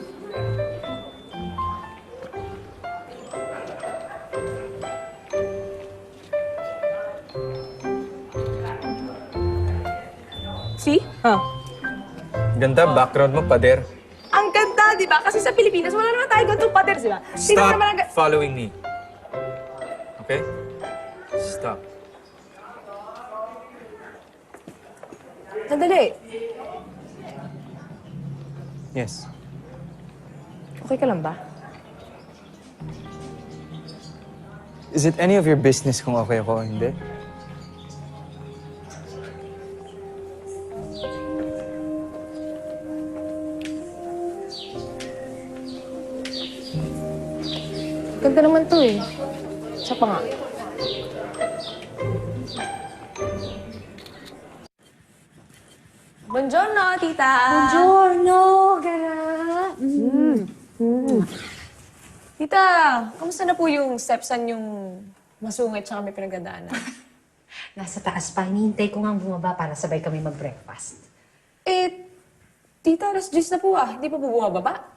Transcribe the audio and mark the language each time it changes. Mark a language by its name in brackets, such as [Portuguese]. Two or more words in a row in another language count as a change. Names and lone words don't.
[English] See? [Filipino] Ganda, background mo, pader. Ang ganda, di ba? Kasi sa Pilipinas, wala naman tayo ganitong pader, di ba? Tingnan mo [English] Stop [Filipino] naman ang [English] following me. Okay? Stop. [Filipino] Sandali. [English] Yes. [Filipino] Okay ka lang ba? [English] Is it any of your business [Filipino] kung okay ako o hindi? Ganda naman to eh. Isa pa nga. [Italian] Buongiorno, tita! Buongiorno, Gara! [Filipino] Tita, kamusta na po yung stepson yung masungit tsaka may pinagdadaanan? Nasa taas pa. Hinihintay ko nga bumaba para sabay kami mag-breakfast. Tita, alas 10 na po ah. Hindi pa po bumababa?